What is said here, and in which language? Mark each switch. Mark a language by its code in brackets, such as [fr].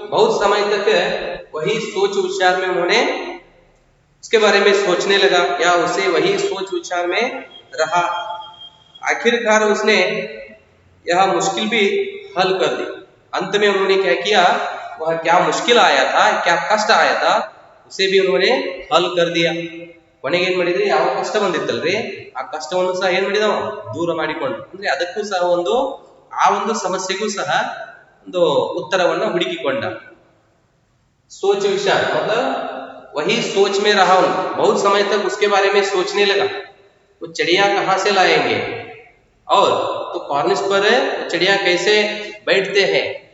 [hi] बहुत समय तक वही सोच विचार में उन्होंने उसके बारे में सोचने लगा, या उसे वही सोच विचार में रहा। आखिरकार उसने यह मुश्किल भी हल कर दी। अंत में उन्होंने क्या किया, वह क्या मुश्किल आया था, क्या कष्ट आया था, उसे भी उन्होंने हल कर दिया। [kn] ಕೊನೆಗೆ ಏನ್ ಮಾಡಿದ್ರಿ, ಯಾವ ಕಷ್ಟ ಬಂದಿತ್ತಲ್ರಿ ಆ ಕಷ್ಟವನ್ನು ಸಹ ಏನ್ ಮಾಡಿದವ, ದೂರ ಮಾಡಿಕೊಂಡು, ಅಂದ್ರೆ ಅದಕ್ಕೂ ಸಹ ಆ ಒಂದು ಸಮಸ್ಯೆಗೂ ಸಹ ಒಂದು ಉತ್ತರವನ್ನ ಹುಡುಕಿಕೊಂಡ। [hi] सोच विचार मतलब वही सोच में रहा हूं, बहुत समय तक उसके बारे में सोचने लगा, वो चिड़िया कहां से लाएंगे और तो कॉर्निस पर चिड़िया कैसे बैठते हैं।